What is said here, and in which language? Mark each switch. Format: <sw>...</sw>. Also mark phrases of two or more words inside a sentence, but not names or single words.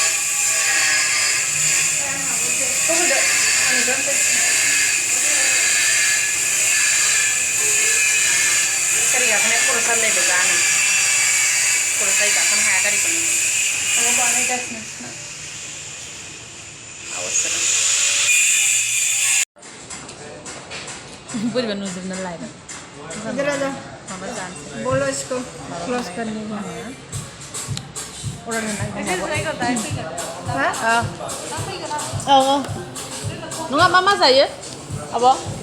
<brx>गारि गाखोनाया खर' सालायलायबाय जानो, खर' सायो, गाखोनो हाया गारिखौनो। बानायगासिनो बोरैबा नुजोबना लायदों। माबा जानोसै,</brx> <hi>बोलो इसको क्लोज करने का है।</hi> <brx>अर्डार होना नङा, मा जायो आब'?</brx>